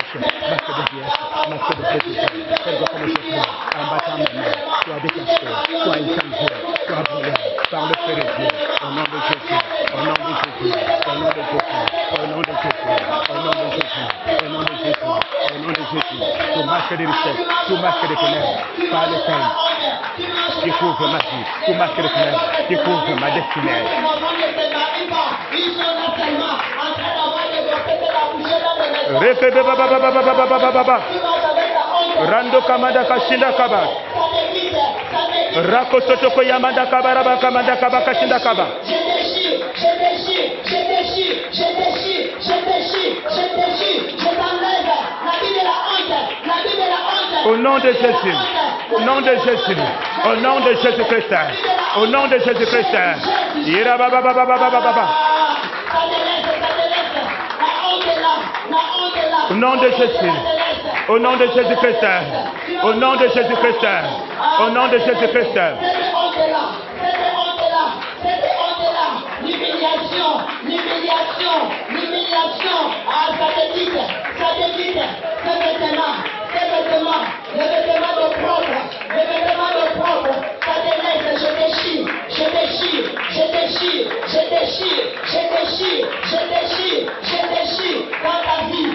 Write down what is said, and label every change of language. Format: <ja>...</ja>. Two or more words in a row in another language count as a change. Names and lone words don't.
<fr>par le feu de Dieu, au nom de Jésus, au nom de Jésus, au nom de Jésus, au nom de Jésus, au nom de Jésus, au nom de Jésus, au nom de Jésus, tout masque de richesse, tout masque de ténèbres, par le Saint, découvre ma vie, tout masque de ténèbres, découvre ma destinée. Rando kamada kashinda kaba. Rako sotoko yamanda kaba raba kamanda kaba kashinda kaba. Je t'enlève la vie de la honte, la vie de la honte. Au nom de Jésus, au nom de Jésus, au nom de Jésus-Christ, au nom de Jésus-Christ. Ira baba baba baba baba. Au nom de Jésus, au nom de Jésus-Christ, au nom de Jésus-Christ, au nom de Jésus-Christ. L'humiliation, ça te dit, les vêtements de propre, ça te laisse, je déchire, dans ta vie.</fr>